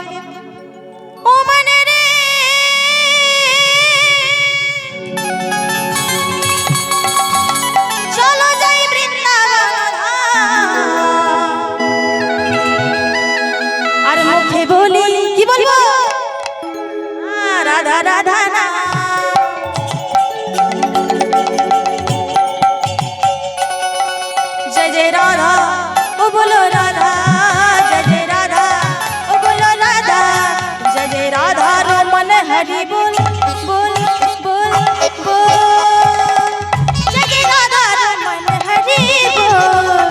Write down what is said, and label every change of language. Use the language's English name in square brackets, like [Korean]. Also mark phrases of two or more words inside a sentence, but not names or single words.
[Bangla] ও মানে রে চলো যাই বৃন্দাবন আর মুখে বলি কি বলবো? রাধা রাধা না। [Hindi] जय जय राधा ओ बोलो राधा, जय जय राधा ओ बोलो राधा, जय जय राधा रमन हरि बोल बोल बोल बोल, जय जय राधा रमन हरि बोल।